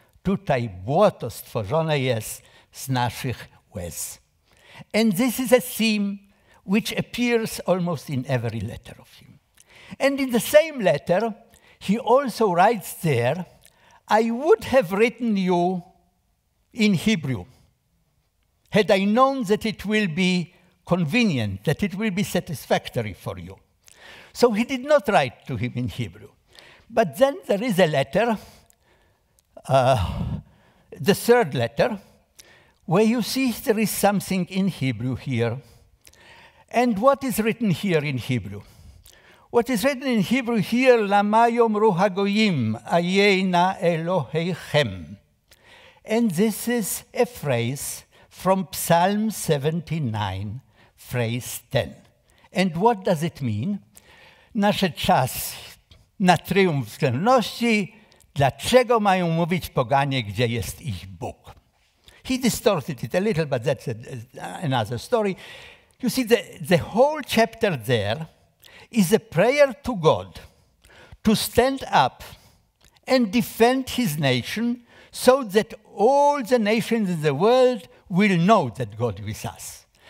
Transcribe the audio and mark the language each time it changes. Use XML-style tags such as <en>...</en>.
<pl>Tutaj błoto stworzone jest z naszych łez.</pl> <en>And this is a theme which appears almost in every letter of him. And in the same letter, he also writes there, I would have written you in Hebrew had I known that it will be convenient, that it will be satisfactory for you. So he did not write to him in Hebrew. But then there is a letter, the third letter, where you see there is something in Hebrew here. And what is written here in Hebrew? What is written in Hebrew here,</en> <he>Lama yomru hagoyim ayena Eloheichem.</he> <en>And this is a phrase from Psalm 79, phrase 10. And what does it mean?</en> <pl>Nasze czas na triumf względności, dlaczego mają mówić poganie, gdzie jest ich Bóg?</pl> <en>He distorted it a little, but that's another story. You see, the whole chapter there is a prayer to God to stand up and defend his nation so that all the nations in the world will know that God is with us.</en>